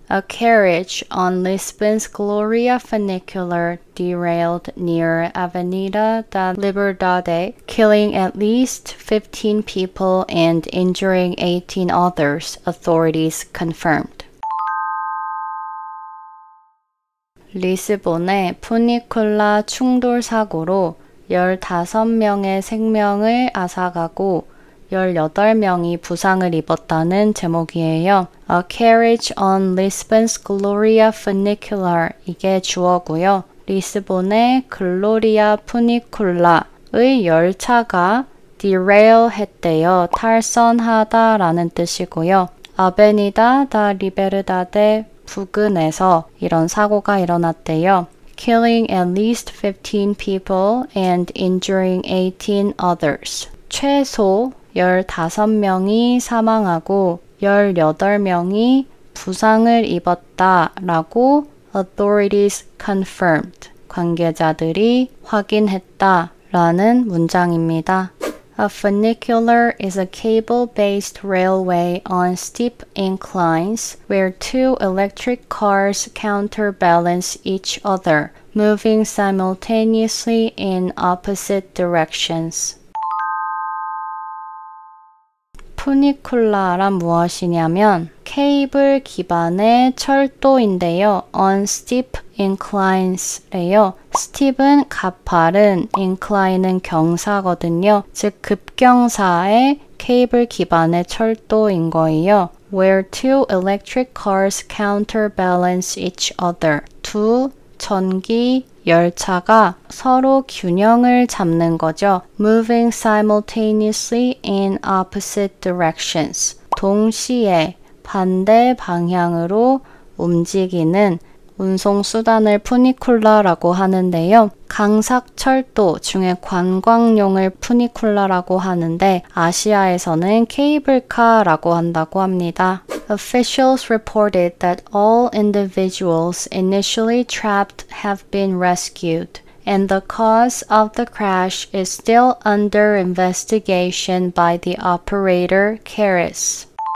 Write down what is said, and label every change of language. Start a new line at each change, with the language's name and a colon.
English: A carriage on Lisbon's Gloria funicular derailed near Avenida da Liberdade, killing at least 15 people and injuring 18 others, authorities confirmed.
Korean: 리스본의 푸니쿨라 충돌 사고로 15명의 생명을 앗아가고 18명이 부상을 입었다는 제목이에요.
English: A carriage on Lisbon's Gloria funicular
Korean: 이게 주어고요. 리스본의 글로리아 푸니쿨라의 열차가 derail 했대요. 탈선하다라는 뜻이고요. 아베니다 다 리베르다데 부근에서 이런 사고가 일어났대요.
English: Killing at least 15 people and injuring 18 others.
Korean: 최소 15명이 사망하고 18명이 부상을 입었다라고
English: authorities confirmed.
Korean: 관계자들이 확인했다라는 문장입니다.
English: A funicular is a cable-based railway on steep inclines where two electric cars counterbalance each other, moving simultaneously in opposite directions.
Korean: 푸니쿨라란 무엇이냐면 케이블 기반의 철도인데요.
English: On steep inclines래요.
Korean: steep은 가파른, incline은 경사거든요. 즉 급경사의 케이블 기반의 철도인 거예요.
English: Where two electric cars counterbalance each other.
Korean: 두 전기 열차가 서로 균형을 잡는 거죠.
English: Moving simultaneously in opposite directions.
Korean: 동시에 반대 방향으로 움직이는 운송수단을 푸니쿨라라고 하는데요. 강삭철도 중에 관광용을 푸니쿨라라고 하는데 아시아에서는 케이블카라고 한다고 합니다.
English: Officials reported that all individuals initially trapped have been rescued, and the cause of the crash is still under investigation by the operator Keris.